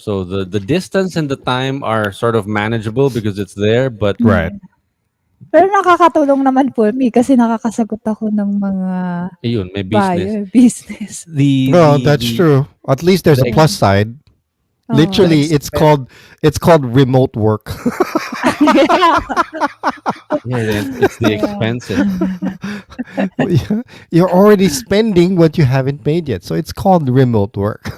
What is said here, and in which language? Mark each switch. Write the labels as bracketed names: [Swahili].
[English] So the distance and the time are sort of manageable because it's there, but Right. [Filipino] Pero nakakatulong naman po me kasi nakakasagot ako ng mga ayun, may business. [English] business. No, that's true. At least there's a plus side. Literally, it's called remote work. Yeah, it's the expensive. You're already spending what you haven't paid yet, so it's called remote work.